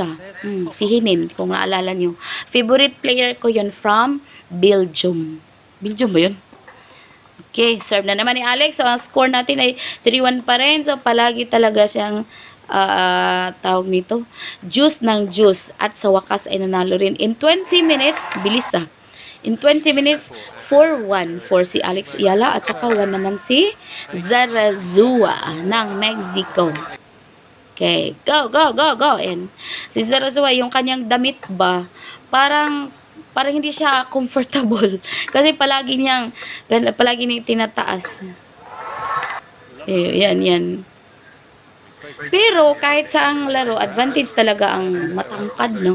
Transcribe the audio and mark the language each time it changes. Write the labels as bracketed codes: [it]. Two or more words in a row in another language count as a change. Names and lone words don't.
[tl] Si Hinin, kung naalala nyo. [en] Favorite player [tl] ko yun from Belgium. Belgium ba yun? Okay, serve na naman ni Alex. So, ang score natin ay 3-1 pa rin. So, palagi talaga siyang tawag nito, juice ng juice. At sa wakas ay nanalo rin. [en] In 20 minutes, [tl] bilis [en] In 20 minutes, [tl] 4-1 for si Alex Iala. At saka 1 naman si Zarazua ng Mexico. [en] Okay, go, go, go, go. [tl] And si Sarasua, yung kanyang damit ba, parang hindi siya comfortable. Kasi palagi niyang tinataas. Yan, yan. Pero kahit sa ang laro, advantage talaga ang matangkad, no?